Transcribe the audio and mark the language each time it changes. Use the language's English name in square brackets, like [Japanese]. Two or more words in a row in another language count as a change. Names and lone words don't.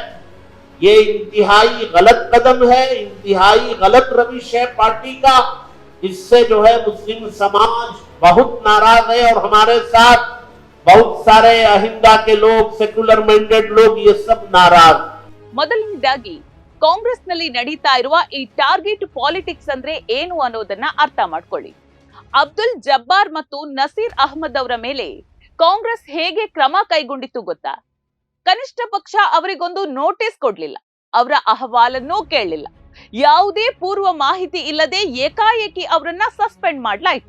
[Hindi] ये इंतहाई गलत कदम है, इंतहाई गलत रविश है पार्टी का। इससे जो है मुस्लिम समाज बहुत नाराज है, और हमारे साथ बहुत सारे अहिंदा के लोग, [English] secular minded [Hindi] लोग, ये सब नाराज। [Kannada] ಮೊದಲನೇದಾಗಿ ಕಾಂಗ್ರೆಸ್ನಲ್ಲಿ ನಡೀತಾ ಇರುವ ಈ [English] target politics [Kannada] ಅಂದ್ರೆ ಏನು ಅನ್ನೋದನ್ನ ಅರ್ಥ ಮಾಡ್ಕೊಳ್ಳಿ. ಅಬ್ದುಲ್ ಜಬ್ಬಾರ್ ಮತ್ತು ನಸೀರ್ ಅಹ್ಮದ್ ಅವರ ಮೇಲೆ ಕಾಂಗ್ರೆಸ್ ಹೇಗೆ ಕ್ರಮ ಕೈಗೊಂಡಿತ್ತು ಗೊತ್ತಾ? ಕನಿಷ್ಠ ಪಕ್ಷ ಅವರಿಗೊಂದು ನೋಟಿಸ್ ಕೊಡ್ಲಿಲ್ಲ, ಅವರ ಅಹವಾಲನ್ನೂ ಕೇಳಲಿಲ್ಲ, ಯಾವುದೇ ಪೂರ್ವ ಮಾಹಿತಿ ಇಲ್ಲದೆ ಏಕಾಏಕಿ ಅವರನ್ನ ಸಸ್ಪೆಂಡ್ ಮಾಡಲಾಯಿತು.